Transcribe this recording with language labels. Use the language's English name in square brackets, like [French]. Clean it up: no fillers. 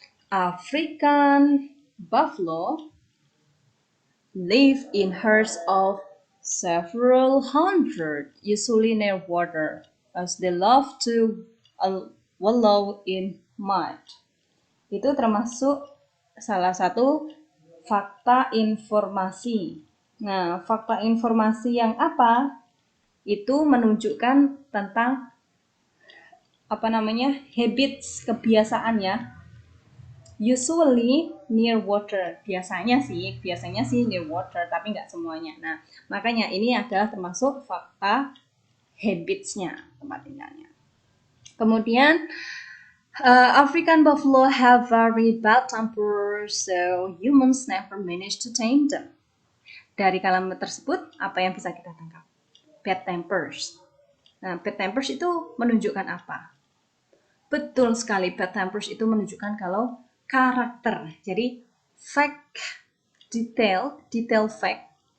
[English] African buffalo live in herds of several hundred, usually near water, as they love to wallow in mud. [Indonesian] Itu termasuk salah satu fakta informasi. Nah, fakta informasi yang apa? Itu menunjukkan tentang habits, kebiasaannya. [English] Usually near water. [Indonesian] Biasanya sih [English] near water, [Indonesian] tapi nggak semuanya. Nah, makanya ini adalah termasuk fakta habits-nya, tempat tinggalnya. [English] Kemudian African buffalo have very bad tempers, so humans never manage to tame them. [Indonesian] Dari kalimat tersebut, apa yang bisa kita tangkap? [English] Bad tempers. [Indonesian] Nah, [English] bad tempers [Indonesian] itu menunjukkan apa? Betul sekali, bad tempers itu menunjukkan kalau karakter. [English] Jadi, fact, detail fact.